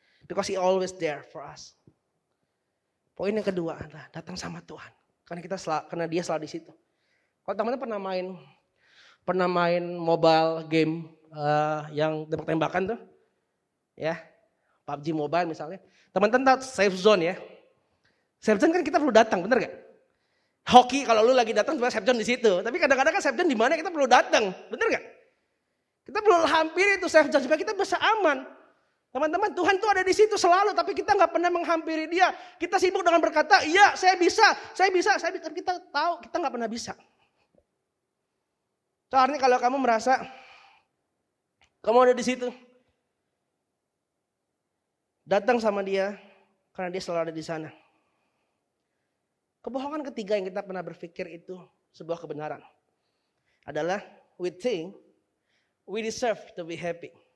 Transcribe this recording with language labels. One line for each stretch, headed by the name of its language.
English: Because He always there for us.
Indonesian: Poin yang kedua adalah datang sama Tuhan. Karena Dia selalu di situ. Kalau teman-teman pernah main mobile game yang tembak-tembakan tuh. Ya. PUBG Mobile misalnya. Teman-teman tahu safe zone ya. Safe zone kan kita perlu datang, bener gak? Hoki kalau lu lagi datang cuma safe zone di situ. Tapi kadang-kadang kan safe zone di mana kita perlu datang, bener gak? Kita perlu hampiri itu safe zone supaya kita bisa aman. Teman-teman, Tuhan tuh ada di situ selalu, tapi kita nggak pernah menghampiri Dia. Kita sibuk dengan berkata, iya saya bisa. Tapi kita tahu kita nggak pernah bisa. Soalnya kalau kamu merasa kamu ada di situ, datang sama Dia karena Dia selalu ada di sana. Kebohongan ketiga yang kita pernah berpikir itu sebuah kebenaran.
English: Adalah we think we deserve to be happy.